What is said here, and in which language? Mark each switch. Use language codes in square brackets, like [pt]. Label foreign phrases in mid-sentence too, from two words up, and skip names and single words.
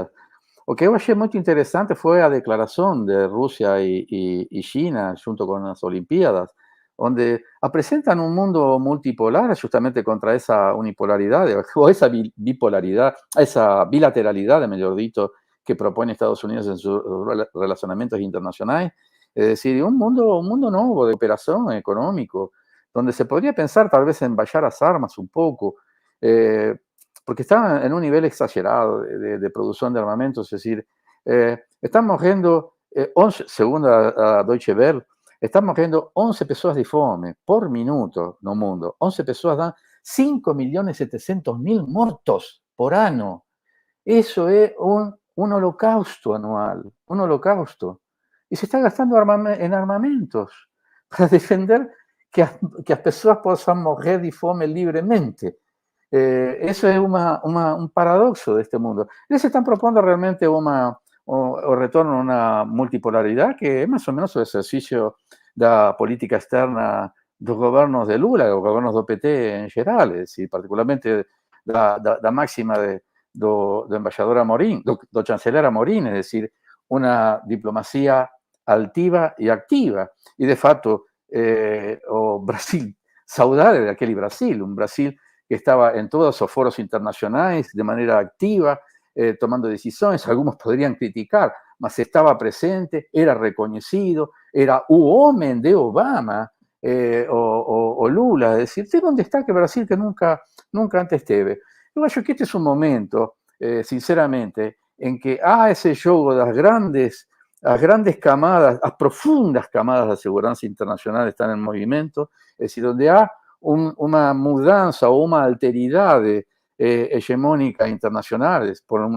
[pt] O que eu achei muito interessante foi a declaração de Rússia e China, junto com as Olimpíadas, onde apresentam um mundo multipolar justamente contra essa unipolaridade, ou essa bipolaridade, essa bilateralidade, melhor dito, que propõe Estados Unidos [es] en sus relacionamientos internacionales. Es decir, un mundo nuevo de operación económico, donde se podría pensar tal vez en bajar las armas un poco, porque está en un nivel exagerado de producción de armamentos. Es decir, estamos viendo, 11, según a Deutsche Welle, estamos viendo 11 [pt] pessoas de fome por minuto no mundo. 11 pessoas dan 5.700.000 mortos por ano. [es] Eso es un holocausto anual, un holocausto. Y se está gastando en armamentos para defender [pt] que as pessoas possam morrer de fome livremente. [es] Eso es un paradoxo de este mundo. [pt] Eles están propondo realmente o retorno [es] a una multipolaridad que es más o menos el ejercicio de la política externa [pt] dos gobiernos [es] de Lula, los gobiernos [pt] do PT [es] en general, es decir, [pt] particularmente da máxima do embaixador Amorim, do chanceler Amorim, [es] es decir, una diplomacia altiva y activa. Y de facto, [pt] o Brasil, saudade de [es] aquel Brasil, un Brasil que estaba en todos los foros internacionales de manera activa, tomando decisiones. Algunos podrían criticar, mas estaba presente, era reconocido, [pt] era o homem de Obama o Lula, [es] es decir, [pt] teve un destaque Brasil que nunca antes teve. Eu acho que [es] este es un momento, sinceramente, en que ese juego de las grandes camadas, las profundas camadas de seguridad internacional están en movimiento, es decir, donde hay una mudanza o una alteridad hegemónica internacionales, por un